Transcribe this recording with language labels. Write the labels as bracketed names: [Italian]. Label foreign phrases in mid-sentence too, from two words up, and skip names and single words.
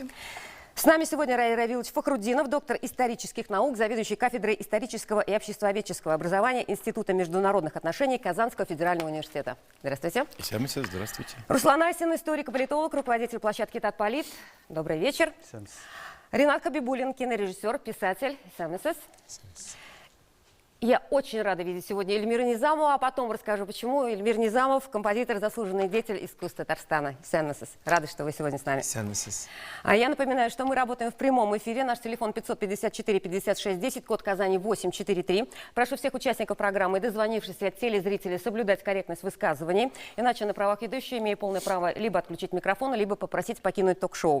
[Russian] С нами сегодня Раиль Равилович Фахруддинов, доктор исторических наук, заведующий кафедрой исторического и обществоведческого образования Института международных отношений Казанского федерального университета. Здравствуйте. Здравствуйте. Руслан Айсин, историк и политолог, руководитель площадки Татполит. Добрый вечер. Ринат Хабибуллин, кинорежиссер, писатель. Я очень рада видеть сегодня Эльмиру Низамову, а потом расскажу, почему. Эльмир Низамов, композитор, заслуженный деятель искусств Татарстана. Рада, что вы сегодня с нами. А я напоминаю, что мы работаем в прямом эфире. Наш телефон 554-56-10, код Казани 843. Прошу всех участников программы, дозвонившихся телезрителей, соблюдать корректность высказываний. Иначе на правах ведущей имею полное право либо отключить микрофон, либо попросить покинуть ток-шоу.